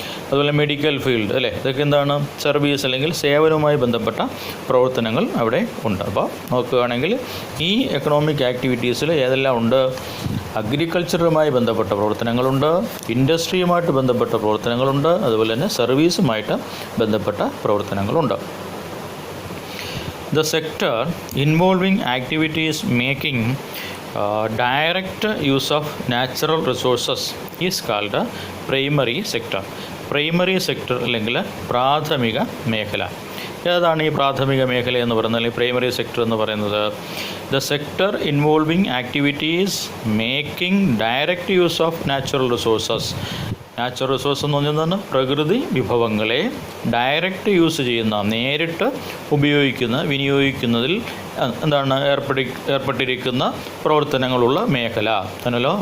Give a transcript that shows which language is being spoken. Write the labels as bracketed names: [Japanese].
[Malayalam] അതുപോലെ medical field അല്ലേ, ഇതൊക്കെ എന്താണ്? സർവീസ് അല്ലെങ്കിൽ സേവനവുമായി ബന്ധപ്പെട്ട പ്രവർത്തനങ്ങൾ അവിടെ ഉണ്ട്. അപ്പോൾ നോക്കുകയാണെങ്കിൽ ഈ എക്കണോമിക് ആക്ടിവിറ്റീസിൽ ഏതെല്ലാം ഉണ്ട്? അഗ്രികൾച്ചറുമായി ബന്ധപ്പെട്ട പ്രവർത്തനങ്ങളുണ്ട്, ഇൻഡസ്ട്രിയുമായിട്ട് ബന്ധപ്പെട്ട പ്രവർത്തനങ്ങളുണ്ട്, അതുപോലെ തന്നെ സർവീസുമായിട്ട് ബന്ധപ്പെട്ട പ്രവർത്തനങ്ങളുണ്ട്. [English] The sector involving activities making direct use of natural resources is called primary sector. [Malayalam] Primary sector അല്ലെങ്കിൽ പ്രാഥമിക മേഖല. ഏതാണ് ഈ പ്രാഥമിക മേഖല എന്ന് പറയുന്നത്, അല്ലെങ്കിൽ പ്രൈമറി സെക്ടർ എന്ന് പറയുന്നത്? [English] The sector involving activities making direct use of natural resources. [Malayalam] Natural resource എന്ന് പറഞ്ഞാൽ പ്രകൃതി വിഭവങ്ങളെ ഡയറക്റ്റ് യൂസ് ചെയ്യുന്ന, നേരിട്ട് ഉപയോഗിക്കുന്ന, വിനിയോഗിക്കുന്നതിൽ എന്താണ് ഏർപ്പെട്ടിരിക്കുന്ന പ്രവർത്തനങ്ങളുള്ള മേഖല ആണല്ലോ.